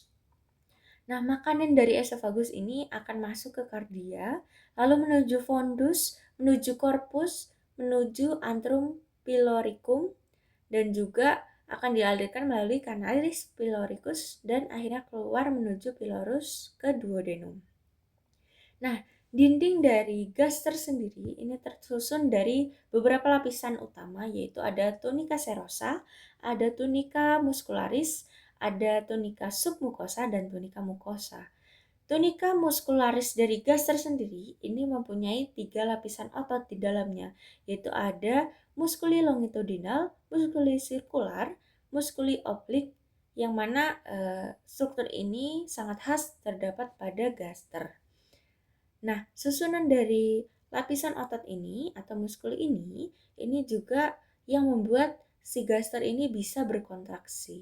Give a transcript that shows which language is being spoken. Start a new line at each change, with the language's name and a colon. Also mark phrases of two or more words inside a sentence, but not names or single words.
Indonesian: Nah, makanan dari esofagus ini akan masuk ke kardia, lalu menuju fundus, menuju korpus, menuju antrum piloricum, dan juga akan dialirkan melalui kanalis piloricus dan akhirnya keluar menuju pilorus ke duodenum. Nah, dinding dari gaster sendiri ini tersusun dari beberapa lapisan utama, yaitu ada tunica serosa, ada tunica muscularis, ada tunica submucosa, dan tunica mucosa. Tunica muscularis dari gaster sendiri ini mempunyai 3 lapisan otot di dalamnya, yaitu ada musculi longitudinal, musculi sirkular, musculi oblik, yang mana struktur ini sangat khas terdapat pada gaster. Nah, susunan dari lapisan otot ini atau muskul ini juga yang membuat si gaster ini bisa berkontraksi.